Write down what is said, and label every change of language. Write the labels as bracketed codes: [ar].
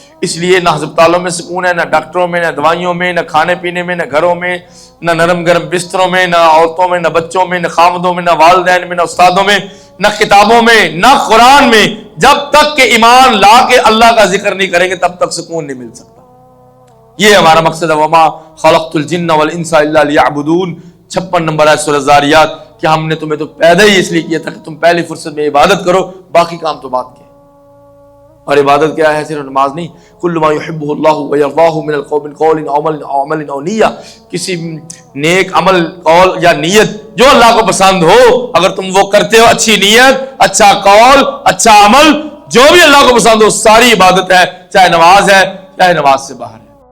[ur] اس لیے نہ ہسپتالوں میں سکون ہے, نہ ڈاکٹروں میں, نہ دوائیوں میں, نہ کھانے پینے میں, نہ گھروں میں, نہ نرم گرم بستروں میں, نہ عورتوں میں, نہ بچوں میں, نہ خامدوں میں, نہ والدین میں, نہ استادوں میں, نہ کتابوں میں, نہ قرآن میں. جب تک کہ ایمان لا کے اللہ کا ذکر نہیں کریں گے تب تک سکون نہیں مل سکتا. یہ ہمارا مقصد ہے. [ar] وما خلقت الجن والانس الا ليعبدون. [ur] 56 نمبر ہے سورہ زاریات, کہ ہم نے تمہیں تو پیدا ہی اس لیے کیا تھا کہ تم پہلی فرصت میں عبادت کرو, باقی کام تو بعد کے. اور عبادت کیا ہے؟ صرف نماز نہیں. [ar] کل ما يحبه الله ويرضاه من القول قول او عمل او نیہ. [ur] کسی نیک عمل, قول یا نیت جو اللہ کو پسند ہو, اگر تم وہ کرتے ہو, اچھی نیت, اچھا قول, اچھا عمل, جو بھی اللہ کو پسند ہو, ساری عبادت ہے, چاہے نماز ہے چاہے نماز سے باہر ہے.